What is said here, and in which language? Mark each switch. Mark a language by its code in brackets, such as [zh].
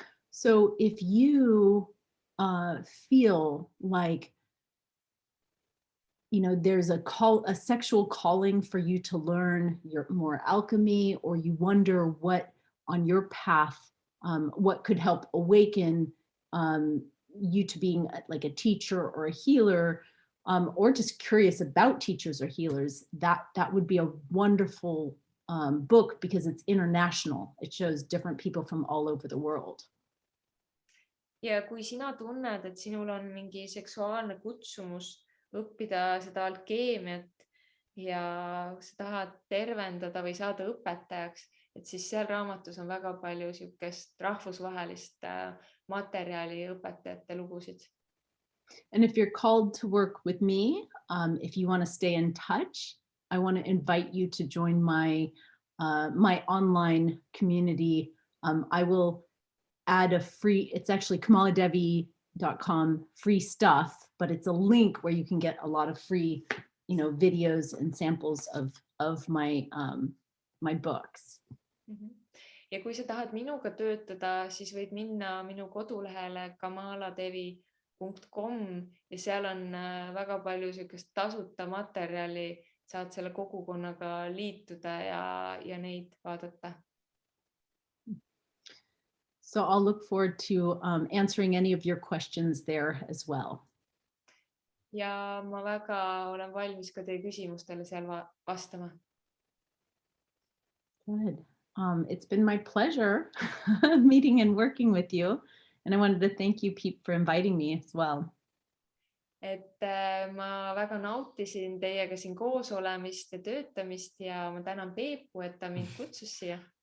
[en] So if you feel like, you know, there's a sexual calling for you to learn more alchemy, or you wonder what on your path, what could help awaken you to being like a teacher or a healer, or just curious about teachers or healers, that would be a wonderful book, because it's international. It shows different people from all over the world. [et] Ja kui sina tunned, et sinul on mingi seksuaalne kutsumus õppida seda alkeemiat ja sa tahad tervendada või saada õpetajaks, et siis seal raamatus on väga palju siukest rahvusvahelist materjali, õpetajate lugusid. [en] And if you're called to work with me, if you want to stay in touch, I want to invite you to join my online community. I will add a free, it's actually KamalaDevi.com free stuff, but it's a link where you can get a lot of free, you know, videos and samples of my books. [et] Ja kui sa tahad minuga töötada, siis võid minna minu kodulehele KamalaDevi.com ja seal on väga palju sellist tasuta materjali, saad selle kogukonnaga liituda ja neid vaadata. [en] So I'll look forward to answering any of your questions there as well. [et] Ja ma väga olen valmis ka teie küsimustele seal vastama. [en] Good. It's been my pleasure meeting and working with you. And I wanted to thank you, Peep, for inviting me as well. [et] Et ma väga nautisin teiega siin koos olemist ja töötamist ja ma tänan Peepu, et ta mind kutsus siia.